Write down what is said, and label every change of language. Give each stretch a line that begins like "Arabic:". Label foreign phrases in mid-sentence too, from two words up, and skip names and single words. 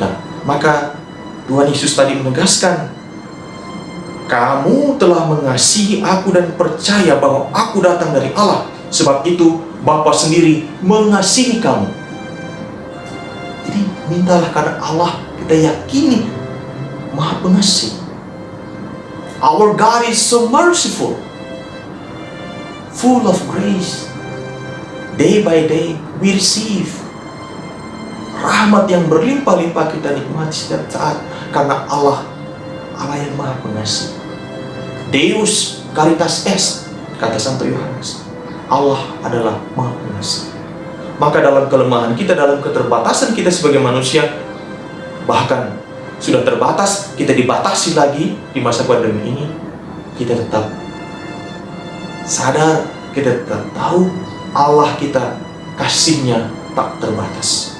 Indonesian: Maka Tuhan Yesus tadi menegaskan, kamu telah mengasihi aku dan percaya bahwa aku datang dari Allah. Sebab itu Bapa sendiri mengasihi kamu. Jadi mintalah karena Allah kita yakini Maha Pengasih.
English: Our God is so merciful, full of grace. Day by day we receive
Indonesian: rahmat yang berlimpah-limpah, kita nikmati setiap saat karena Allah yang Maha Pengasih.
Latin: Deus caritas est,
Indonesian: kata Santo Yohanes. Allah adalah Maha Pengasih. Maka dalam kelemahan kita, dalam keterbatasan kita sebagai manusia, bahkan sudah terbatas, kita dibatasi lagi di masa pandemi ini, kita tetap sadar, kita tetap tahu Allah kita kasihnya tak terbatas.